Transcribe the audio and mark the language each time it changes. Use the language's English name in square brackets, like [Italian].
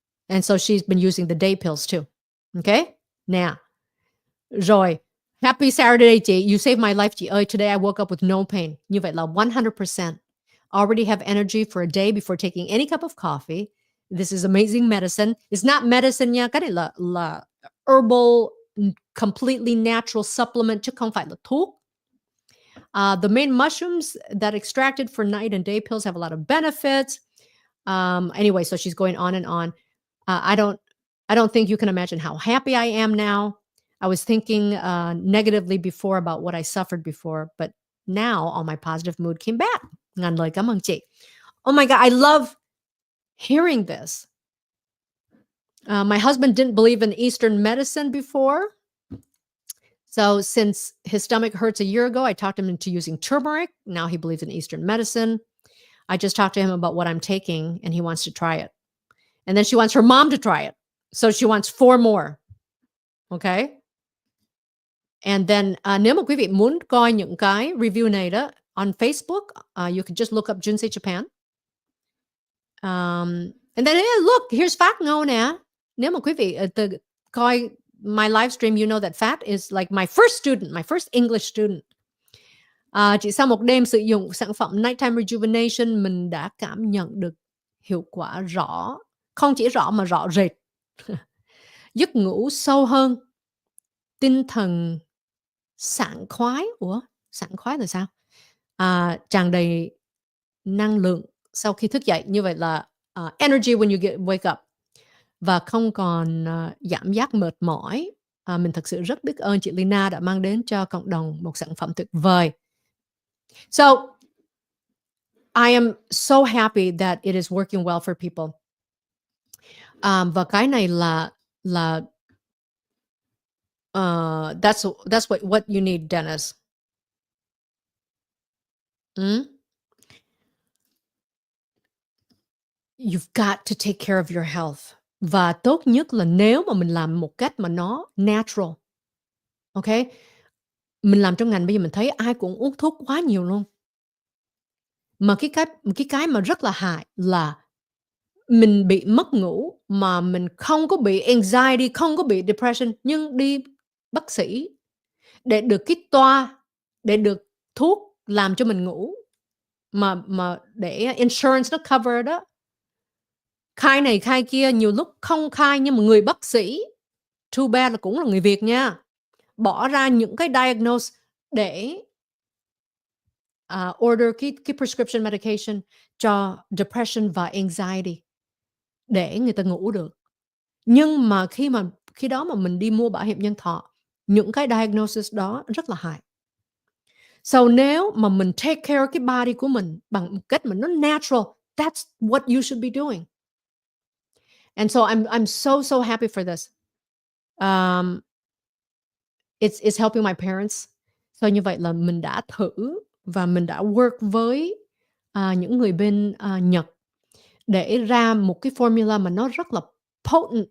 [English] And so she's been using the day pills too. Okay? Now, rồi, happy Saturday, chị. You saved my life, chị ơi. Today I woke up with no pain. [Vietnamese] Như vậy là 100%. [English] Already have energy for a day before taking any cup of coffee. This is amazing medicine. It's not medicine nha. [Vietnamese] Cái này là [English] herbal, completely natural supplement, [Vietnamese] chứ không phải là thuốc. [English] The main mushrooms that extracted for night and day pills have a lot of benefits. Anyway, so she's going on and on. I don't think you can imagine how happy I am now. I was thinking negatively before about what I suffered before, but now all my positive mood came back. [Vietnamese] Ngàn lời cảm ơn chị. [English] Oh my God, I love hearing this. My husband didn't believe in Eastern medicine before. So since his stomach hurts a year ago, I talked him into using turmeric. Now he believes in Eastern medicine. I just talked to him about what I'm taking, and he wants to try it. And then she wants her mom to try it. So she wants 4 more. Okay? And then [Vietnamese] nếu mà quý vị muốn coi những cái review này đó, [English] on Facebook, you can just look up Junse Japan. And then, look, here's Phát Ngô nè. [Vietnamese] Nếu mà quý vị coi [English] my live stream, you know that Phát is like my first student, my first English student. [Vietnamese] Chỉ sau một đêm sử dụng sản phẩm Nighttime Rejuvenation, mình đã cảm nhận được hiệu quả rõ. Không chỉ rõ mà rõ rệt. Giấc ngủ sâu hơn. Tinh thần sảng khoái. Ủa? Sảng khoái là sao? Tràn đầy năng lượng sau khi thức dậy. Như vậy là [English] energy when you wake up. [Vietnamese] Và không còn cảm giác mệt mỏi. Mình thật sự rất biết ơn chị Leyna đã mang đến cho cộng đồng một sản phẩm tuyệt vời. [English] So, I am so happy that it is working well for people. [Vietnamese] Và cái này là [English] that's what you need, Dennis. You've got to take care of your health. [Vietnamese] Và tốt nhất là nếu mà mình làm một cách mà nó natural. Okay? Mình làm trong ngành bây giờ mình thấy ai cũng uống thuốc quá nhiều luôn. Mà cái mà rất là hại là mình bị mất ngủ mà mình không có bị anxiety, không có bị depression, nhưng đi bác sĩ để được cái toa, để được thuốc làm cho mình ngủ mà để insurance nó cover đó, khai này khai kia, nhiều lúc không khai nhưng mà người bác sĩ, too bad là cũng là người Việt nha, bỏ ra những cái diagnose để, order cái prescription medication cho depression và anxiety để người ta ngủ được. Nhưng mà khi đó mà mình đi mua bảo hiểm nhân thọ, những cái diagnosis đó rất là hại. So nếu mà mình take care cái body của mình bằng một cách mà nó natural, [English] that's what you should be doing. And so I'm so happy for this. It's helping my parents. [Vietnamese] So như vậy là mình đã thử và mình đã work với, những người bên, Nhật để ra một cái formula mà nó rất là potent.